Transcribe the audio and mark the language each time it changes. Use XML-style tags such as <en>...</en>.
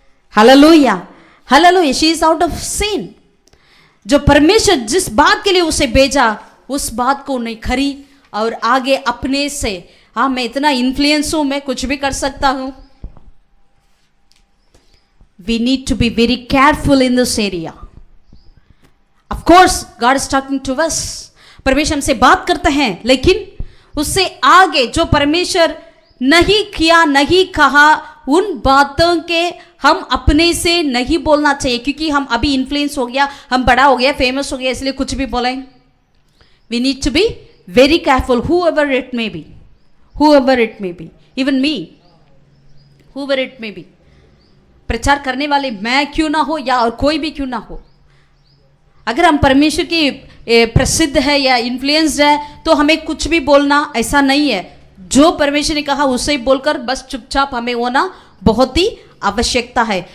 <hi>Hallelujah, hallelujah.</hi> <en>She is out of scene.</en> <hi>जो परमेश्वर जिस बात के लिए उसे भेजा उस बात को नहीं खरी और आगे अपने से, हाँ मैं इतना इन्फ्लुएंस हूं, मैं कुछ भी कर सकता हूं।</hi> <en>We need to be very careful in this area. Of course, God is talking to us.</en> <hi>परमेश्वर हमसे बात करते हैं, लेकिन उससे आगे जो परमेश्वर नहीं किया, नहीं कहा, उन बातों के हम अपने से नहीं बोलना चाहिए, क्योंकि हम अभी इन्फ्लुएंस हो गया, हम बड़ा हो गया, फेमस हो गया, इसलिए कुछ भी बोलें।</hi> <en>We need to be very careful, whoever it may be, whoever it may be, even me, whoever it may be.</en> <hi>प्रचार करने वाले मैं क्यों ना हो या और कोई भी क्यों ना हो, अगर हम परमेश्वर की प्रसिद्ध है या इन्फ्लुएंस्ड है तो हमें कुछ भी बोलना ऐसा नहीं है। जो परमेश्वर ने कहा उसे बोलकर बस चुपचाप हमें होना बहुत ही आवश्यकता है।</hi>